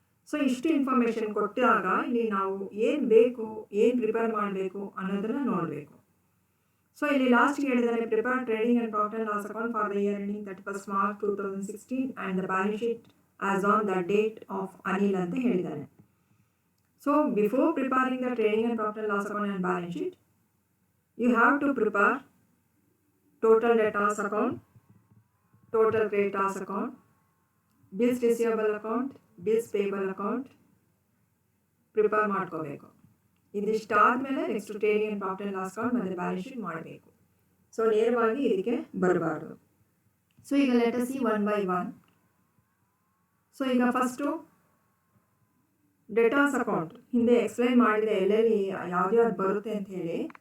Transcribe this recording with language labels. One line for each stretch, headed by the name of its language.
Kannada: So ಇಷ್ಟು information ಕೊಟ್ಟಾಗ ಇಲ್ಲಿ ನಾವು ಏನು ಬೇಕು, ಏನು ಪ್ರಿಪೇರ್ ಮಾಡಬೇಕು ಅನ್ನೋದನ್ನು ನೋಡಬೇಕು. ಸೊ ಇಲ್ಲಿ ಲಾಸ್ಟ್ಗೆ ಹೇಳಿದ್ದಾರೆ,
English: prepare trading and profit and loss account for the year ending 31st March 2016 and the balance sheet as on the date of Anil
Kannada: ಅಂತ ಹೇಳಿದ್ದಾನೆ.
English: so before preparing the trading and profit and loss account and balance sheet, you have to prepare total debtors account, total creditors account, bills receivable account, bills payable account prepare
Kannada: ಮಾಡ್ಕೋಬೇಕು. ಇದಿಷ್ಟು ಆದಮೇಲೆ next trading and profit and loss account ಮತ್ತು balance sheet ಮಾಡಬೇಕು. So ನೇರವಾಗಿ ಇದಕ್ಕೆ ಬರಬಾರ್ದು. So ಈಗ
English: Let us see one by one.
Kannada: So ಈಗ ಫಸ್ಟು ಡೆಟಾಸ್ ಅಕೌಂಟ್ ಹಿಂದೆ ಎಕ್ಸ್ಪ್ಲೈನ್ ಮಾಡಿದೆ ಎಲ್ಲೆಲ್ಲಿ ಯಾವ್ದು ಬರುತ್ತೆ ಅಂತ ಹೇಳಿ.